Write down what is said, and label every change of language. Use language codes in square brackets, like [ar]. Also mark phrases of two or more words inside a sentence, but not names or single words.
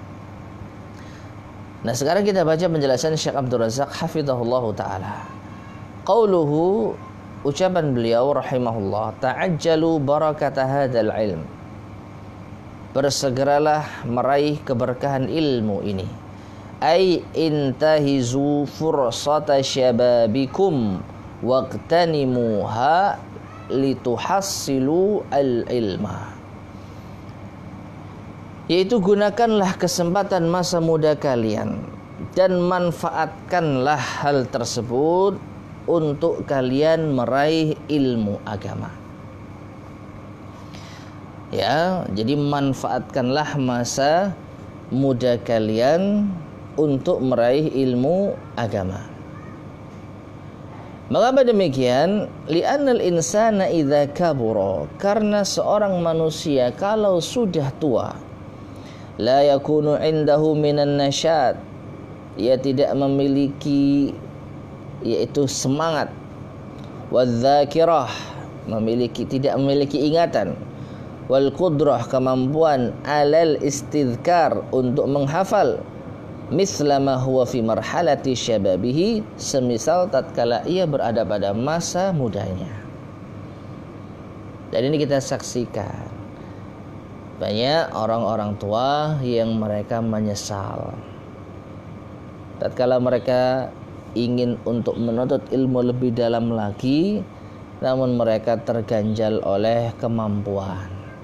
[id] Nah, sekarang kita baca penjelasan Syekh Abdul Razak [ar] حفظه الله تعالى. قوله, [id] ucapan beliau [ar] رحمه الله تعجلوا بركة هذا العلم. [id] Bersegeralah meraih keberkahan ilmu ini. [ar] أي انتهزوا فرصة شبابكم واغتنموها لتحصلوا العلم. [id] Yaitu gunakanlah kesempatan masa muda kalian dan manfaatkanlah hal tersebut untuk kalian meraih ilmu agama. Ya, jadi manfaatkanlah masa muda kalian untuk meraih ilmu agama. Mengapa demikian? [ar] لأن الإنسان إذا كبر, [id] karena seorang manusia kalau sudah tua, [ar] la يكون عنده من النشاط, [id] ia tidak memiliki yaitu semangat, wadzakirah, tidak memiliki ingatan, [ar] والقدرة, [id] kemampuan, [ar] على الاستذكار, [id] untuk menghafal, [ar] مثل ما هو في مرحلة شبابه, [id] semisal tatkala ia berada pada masa mudanya. Dan ini kita saksikan banyak orang-orang tua yang mereka menyesal tatkala mereka ingin untuk menuntut ilmu lebih dalam lagi, namun mereka terganjal oleh kemampuan.